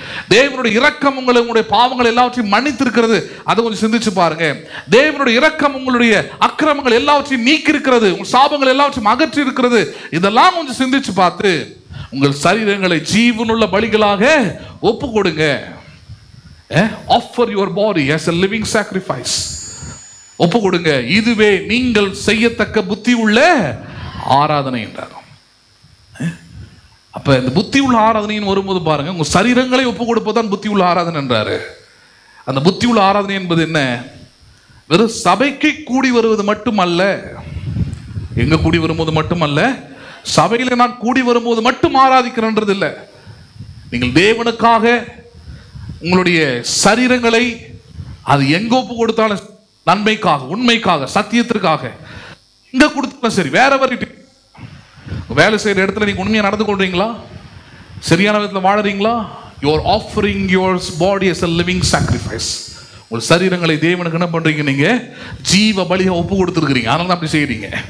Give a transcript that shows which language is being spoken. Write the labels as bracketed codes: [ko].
[ta] தேவனுடைய இரக்கம் உங்களுடைய பாவங்கள் எல்லாவற்றையும் மன்னித்திருக்கிறது, அதை கொஞ்சம் சிந்திச்சு பாருங்க. தேவனுடைய இரக்கம் உங்களுடைய அக்கிரமங்கள் எல்லாவற்றையும் நீக்கி இருக்கிறது, உங்கள் சாபங்கள் எல்லாவற்றையும் அகற்றி இருக்கிறது, இதெல்லாம் கொஞ்சம் சிந்திச்சு பார்த்து உங்கள் சரீரங்களை ஜீவனுள்ள பலிகளாக ஒப்பு கொடுங்க. [en] Offer your body as a living sacrifice. [ta] ஒப்பு கொடுங்க. இதுவே நீங்கள் செய்யத்தக்க புத்தி உள்ள ஆராதனை என்றார். அப்ப இந்த புத்தி உள்ள ஆராதனைன்னு வரும்போது பாருங்க, உங்க சரீரங்களை ஒப்பு கொடுப்பதுதான் புத்தி உள்ள ஆராதனை என்றாரு. அந்த புத்தி உள்ள ஆராதனை என்பது என்ன? வெறும் சபைக்கு கூடி வருவது மட்டுமல்ல, எங்க கூடி வரும்போது மட்டுமல்ல, சபையில நான் கூடி வரும்போது மட்டும் ஆராதிக்கிறேன்றது இல்லை. நீங்கள் தேவனுக்காக உங்களுடைய சரீரங்களை அது எங்க ஒப்பு கொடுத்தாலும், நன்மைக்காக, உண்மைக்காக, சத்தியத்திற்காக எங்க கொடுத்தாலும் சரி, வேற வேலை செய்யற இடத்துல நீங்க உண்மையா நடந்து கொள்றீங்களா? சரியான விதத்தில் வாழறீங்களா? [en] you are offering your body as a living sacrifice. [ta] உங்கள் சரீரங்களை தேவனுக்கு என்ன பண்றீங்க? நீங்க ஜீவ பலியா ஒப்பு கொடுத்துருக்கிறீங்க. அதனால தான் அப்படி செய்யறீங்க.